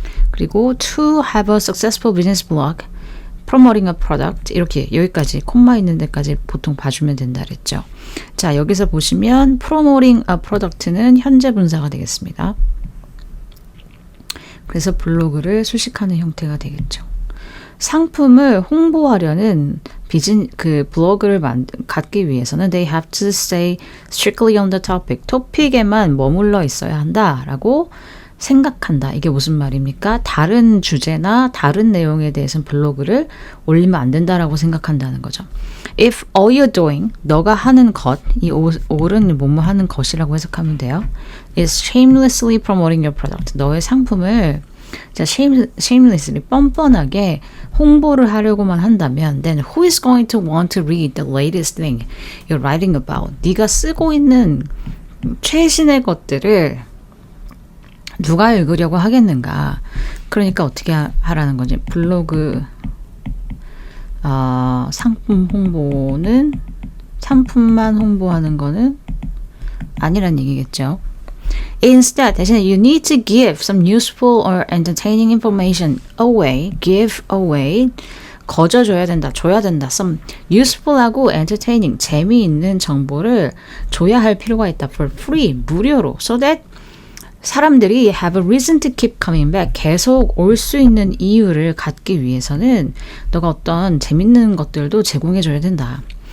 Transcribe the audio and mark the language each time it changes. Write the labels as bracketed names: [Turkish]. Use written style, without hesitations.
[Korean] 그리고 [English] to have a successful business blog, promoting a product, [Korean] 이렇게 여기까지 콤마 있는 데까지 보통 봐주면 된다 그랬죠. 자, 여기서 보시면 [English] promoting a product [Korean] 는 현재 분사가 되겠습니다. 그래서 블로그를 수식하는 형태가 되겠죠. 상품을 홍보하려는 블로그를 갖기 위해서는 [English] they have to stay strictly on the topic. [Korean] 토픽에만 머물러 있어야 한다라고 생각한다. 이게 무슨 말입니까? 다른 주제나 다른 내용에 대해서는 블로그를 올리면 안 된다라고 생각한다는 거죠. [English] If all you're doing, [Korean] 너가 하는 것, 이 all은 뭐뭐 하는 것이라고 해석하면 돼요. [English] is shamelessly promoting your product. [Korean] 너의 상품을 자, [English] shamelessly, [Korean] 뻔뻔하게 홍보를 하려고만 한다면 [English] then who is going to want to read the latest thing you're writing about? [Korean] 네가 쓰고 있는 최신의 것들을 누가 읽으려고 하겠는가? 그러니까 어떻게 하라는 거지? 블로그 상품 홍보는 상품만 홍보하는 거는 아니란 얘기겠죠. [English] Instead, [Korean] 대신에 [English] you need to give some useful or entertaining information away, give away, [Korean] 거저줘야 된다, 줘야 된다. [English] some useful [Korean] 하고 entertaining, 재미있는 정보를 줘야 할 필요가 있다. [English] for free, [Korean] 무료로, [English] so that [Korean] 사람들이 [English] have a reason to keep coming back, [Korean] 계속 올 수 있는 이유를 갖기 위해서는 너가 어떤 재밌는 것들도 제공해줘야 된다.